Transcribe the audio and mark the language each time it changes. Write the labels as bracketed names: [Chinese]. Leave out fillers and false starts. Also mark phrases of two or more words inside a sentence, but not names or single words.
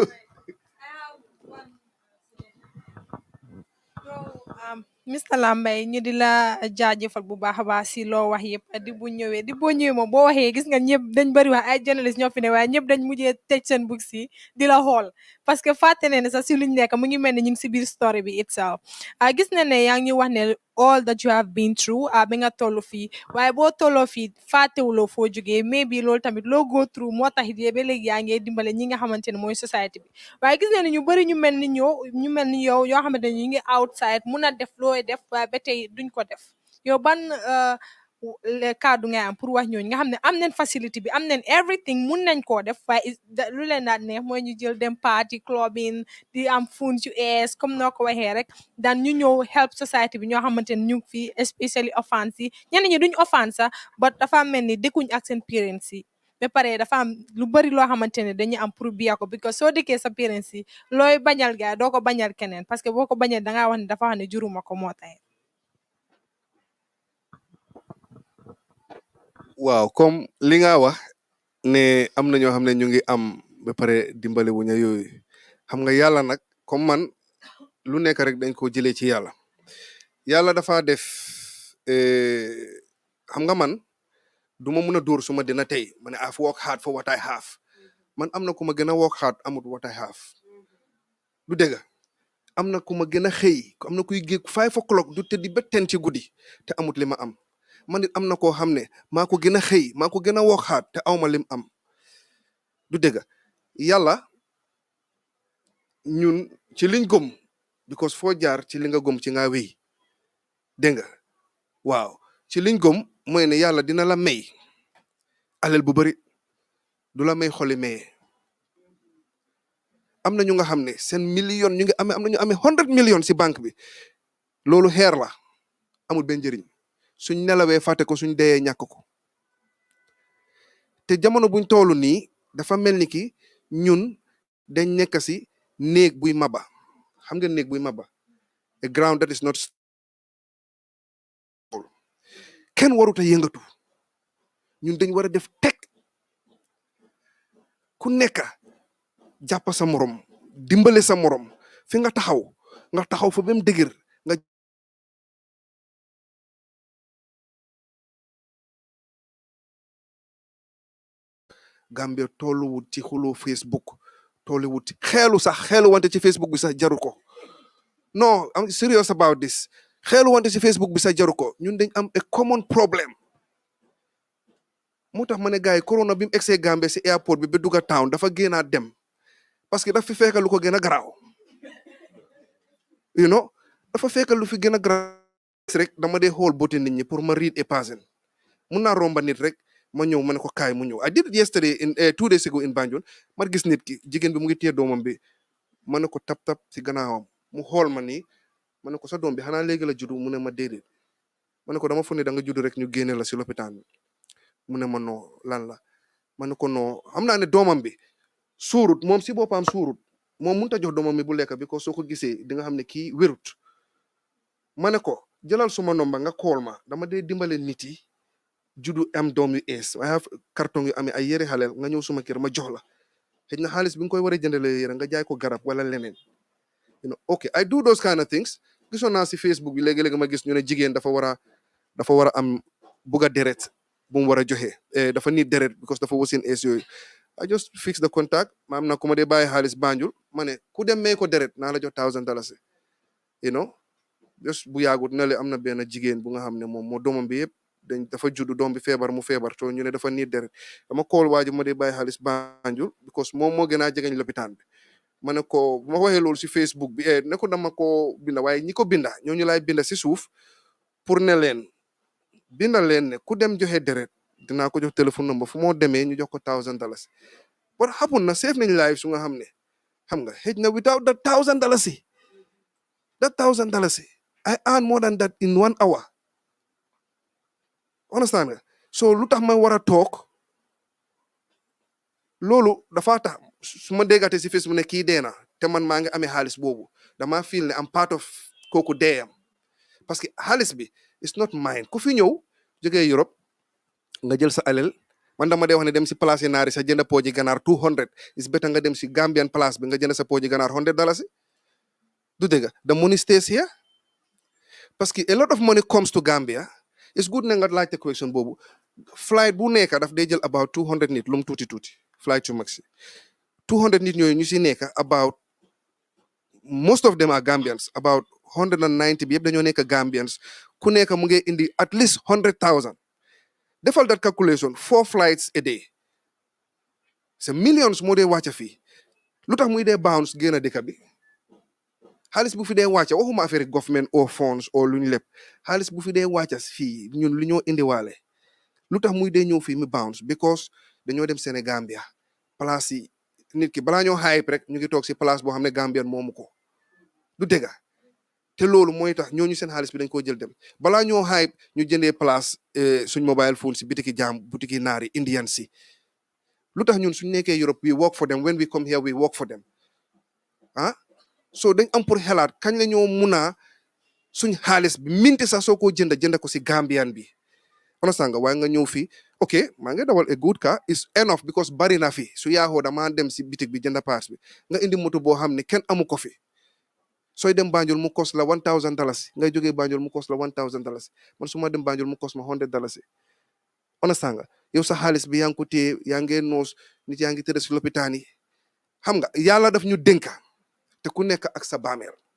[Wolof] Mr Lambay ñu di la jaajëfal bu baax a baax si loo wax yëpp di boo ñëwee moom boo waxee gis nga ñëpp dañ bëri wax ay journaliste ñoo fi ne waaye ñëpp dañ mujjee tëj seen bug si di la xool [French] parce que [Wolof] fàtte ne sax si luñ nekk mu ngi mel ne ñu ngi si biir story bi itself gis na ne yaa ngi wax ne [English] all that you have been through [Wolof] bi nga toll fii waaye boo tolloo fii fàttewuloo foo jógee mais bi loolu tamit loo [English] go through [Wolof] moo tax it ba léegi yaa ngi dimbale ñi nga xamante ne mooy société bi waaye gis na ne ñu bëri ñu mel ni yow yoo xamante ne ñu ngi outside mun a def looy def waaye ba tey duñ ko def yow ban kaddu ngay am pour wax ñooñu nga xam ne am nañ facilité bi am nañ everything mun nañ koo def waaye lu leen daan neex mooy ñu jël dem [English] party clubbing [Wolof] di am fun yu ees comme noo ko waxee rek daan ñu ñëw [English] help society [Wolof] bi ñoo xamante ne ñu ngi fi [English] especially offense [Wolof] yi ñenn ñi duñ offense sax but dafa mel ni dëkkuñ ak seen parents yi ba pare dafa am lu bëri loo xamante ne dañuy am pour biya ko because soo dëkkee sa parents yi looy bañal gaay doo ko bañal keneen [French] parce que [Wolof] boo ko bañal dangaa wax ne dafa wax ne juruma ko moo tax waaw comme li nga wax ne am na ñoo xam ne ñu ngi am ba pare dimbale wuña yooyu xam nga yàlla nag comme man lu nekk rek dañ ko jëlee ci yàlla dafa def xam nga man du ma mun a dóor suma dina tey ma ne [English] I've worked hard for what I have [Wolof] man am na ku ma gën a [English] work hard [Wolof] amut [English] what I have [Wolof] du dëgg am na ku ma gën a xëy am na kuy géeg 5 o'clock du tëddi ba 10 ci guddi te amut li ma am man it am na koo xam ne maa ko gën a xëy maa ko gën a [English] work hard [Wolof] te awma lim am du dëgg yàlla ñun ci liñ gëm because foo jaar ci li nga gëm ci nga wéy dégg nga waaw ci liñ gëm mooy ne yàlla dina la may alal bu bari du la may xoli maye am na ñu nga xam ne seen million ñu ngi amee am na ñu amee 100 millions si banque bi loolu xeer la amul benn njëriñ suñ nelawee fàtte ko suñ deyee ñàkk ko te jamono buñ toolu nii dafa mel ni ki ñun dañ nekk si néeg buy maba xam nga néeg buy maba [English] a ground that is not [Wolof] stable kenn warut a yëngatu ñun dañ war a def teg ku nekk jàpp sa morom dimbale sa morom fi nga taxaw fa ba mu dëgër nga Gambia tolluwut ci xuloo Facebook tolluwut ci xeelu wante ci Facebook bi sax jaru ko non [English] I'm serious about this [Wolof] xeelu wante ci Facebook bi sax jaru ko ñun dañ am [English] a common problem [Wolof] moo tax ma ne gars yi corona bi mu egsee Gambia si airport bi ba dugga town dafa génnaat dem parce que dafa fi fekk lu ko gën a garaaw [English] you know [Wolof] dafa fekk lu fi gën a garaaw rek dama dee xool booti nit ñi pour ma read a person mun naa romba nit rek ma ñëw ma ne ko kaay mu ñëw [English] I did it yesterday in 2 days ago in Banjul [Wolof] ma gis nit ki jigéen bi mu ngi téye doomam bi ma ne ko tap si gannaawam mu xool ma nii ma ne ko sa doom bi xanaa léegi la juddu mu ne ma déedéet ma ne ko dama foog ne da nga juddu rek ñu génne la si lopitaan bi mu ne ma noo lan la ma ne ko noo xam naa ne doomam bi suurut moom si boppam suurut moom mënut a jox doomam bi bu lekk bi ko soo ko gisee di nga xam ne kii wérut ma ne ko jëlal suma nomba nga kool ma dama dee dimbale nit yi juddu am doom yu ees waaye carton yu amee ay yére xaleel nga ñëw suma kër ma jox la xëy na xaalis bi nga koy war a jëndalee yére nga jaay ko garab wala leneen [English] you know okay I do those kind of things [Wolof] gisoon naa si Facebook bi léegi-léegi ma gis ñu ne jigéen dafa war a am bugg a deret bu mu war a joxe dafa need deret because dafa wasin ees yooyu [English] I just fix the contact [Wolof] ma am na ku ma dee bàyyi xaalis Banjul ma ne ku dem may ko deret naa la jox $1,000 [English] you know just [Wolof] bu yaagut na le am na benn jigéen bu nga xam ne moom moo doomam bi yëpp dafa juddu doom bi feebar mu feebar to ñu ne dafa niit deret dama kool waa ji ma dee bàyyi xaalis Banjul because moom moo gën a jegeñ lopitaan bi ma ne ko bu ma waxee loolu si Facebook bi ne ko dama ko binda waaye ñi ko binda ñooñu laay binda si suuf pour ne leen binda leen ne ku dem joxe deret dinaa ko jox téléphone number fu moo demee ñu jox ko $1,000 [English] what happen [Wolof] na save nañ live su nga xam ne xam nga xëj na [English] without that $1,000 I earn more than that in 1 hour understand [Wolof] nga so lu tax ma war a toog loolu dafa tax su ma déggatee si Facebook ne kii dee na te man maa ngi amee xaalis boobu dama feel ne am [English] part of [Wolof] kooku deeyam [French] parce que [Wolof] xaalis bi [English] it's not mine [Wolof] ku fi ñëw jógee Europe nga jël sa alal man dama dee wax ne dem si place yi naari sa jënd pooji ganaar 200 [English] is better [Wolof] nga dem si [English] Gambian place [Wolof] bi nga jënd sa pooji ganaar $100 du dëgg [English] the money stays here [French] parce que [English] a lot of money comes to Gambia it's good [Wolof] na nga laajte question boobu flight bu nekk daf day jël about 200 nit lu mu tuuti flight yu mag si 200 nit ñooyu ñu si nekk [English] about most of them are Gambians about 190 [Wolof] bi yëpp dañoo nekk Gambians ku nekk mu ngi indi [English] at least 100,000 [Wolof] defal [English] that calculation 4 flights a [Wolof] day [French] c'est millions [Wolof] moo dee wàcca fii lu tax muy dee bounce génn dëkk bi xaalis bu fi dee wàcca waxuma affaire [English] government or funds [Wolof] or lu ñu lépp xaalis bu fi dee wàcca fii ñun lu ñoo indiwaale lu tax muy dee ñëw fii mu bounce because dañoo dem Sénégambia place yi nit ki balaa ñoo hype rek ñu ngi toog si place boo xam ne Gambian moomu ko du dëgga te loolu mooy tax ñooñu seen xaalis bi dañ koo jël dem balaa ñoo hype ñu jëndee place suñ mobile phone si bitiki butiki naari Indian si lu tax ñun suñ nekkee Europe [English] we work for them when we come here we work for them [Wolof] so dañ am pour xelaat kañ la ñoo mun a suñ xaalis bi minti sax soo ko jënd ko si Gambian bi understand nga waaye nga ñëw fii ok maa ngi dawal [English] a good car is enough because [Wolof] bari na fi su yaaxoo damaa dem si bitik bi jënd paas bi nga indi moto boo xam ne kenn amu ko fi sooy dem Banjul mu cost la $1,000 ngay jógee Banjul mu cost la $1,000 man su ma dem Banjul mu cost ma $100 understand nga yow sa xaalis bi yaa ngi ko téye yaa ngee noos nit yaa ngi tëdd si lopitaan yi xam nga yàlla daf ñu dénka te ku nekk ak sa bàmmeel